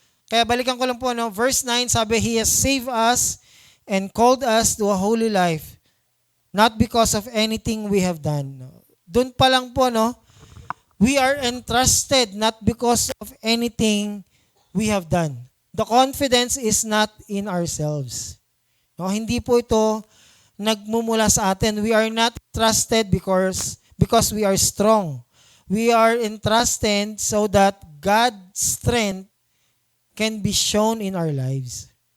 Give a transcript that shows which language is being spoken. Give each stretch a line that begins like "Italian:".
Filipino: Kaya balikan ko lang po,
English: no? Verse 9, sabi, He has saved us and called us to a holy life, not because of anything we have done. No?
Filipino: Doon pa lang po,
English: no? We are entrusted not because of anything we have done. The confidence is not in ourselves. No?
Filipino: Hindi po ito nagmumula sa atin.
English: We are not trusted because we are strong. We are entrusted so that God's strength can be shown in our lives.